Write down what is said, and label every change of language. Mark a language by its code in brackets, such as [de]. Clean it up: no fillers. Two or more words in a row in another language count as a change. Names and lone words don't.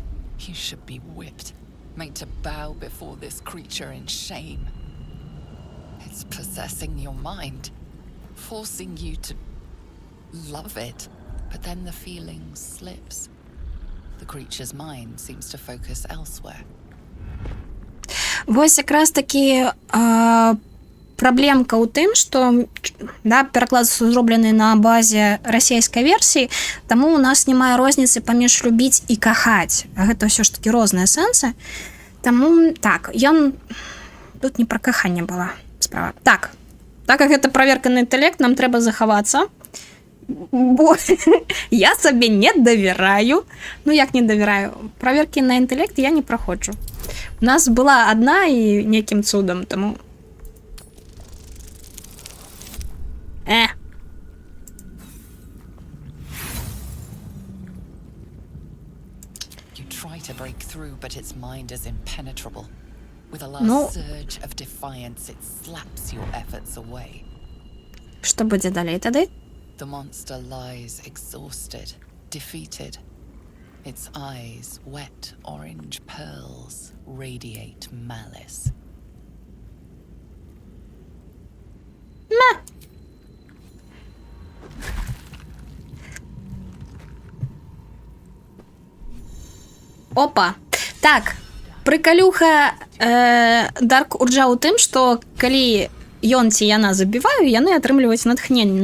[en] You should be whipped, made to bow before this creature in shame. It's possessing your mind, forcing you to love it, but then the feeling slips. The creature's mind seems to focus elsewhere. [be] Вось якраз такі праблемка ў тым, што да, пераклад зроблены на базе расійскай версіі, таму у нас не мае розніцы паміж любіць і кахаць. Гэта ўсё ж такі розныя сэнсы. Таму так, ён тут не пра каханне была справа. Так як гэта праверка на інтэлект, нам трэба захавацца. Бо я сабе не давяраю. Ну, як не давяраю? Праверкі на інтэлект я не праходжу. У нас была адна і нейкім цудам, таму... [en] You try to break through, but its mind is impenetrable. With a last surge of defiance, it slaps your efforts away. [be] Што будзе далей тады? [en] The monster lies exhausted, defeated. Its eyes, wet orange pearls, radiate malice. [be] Опа. Так, прыкалюха Дарк Урджа ў тым, што калі ён ці яна забіваю, яны атрымліваюць натхненне.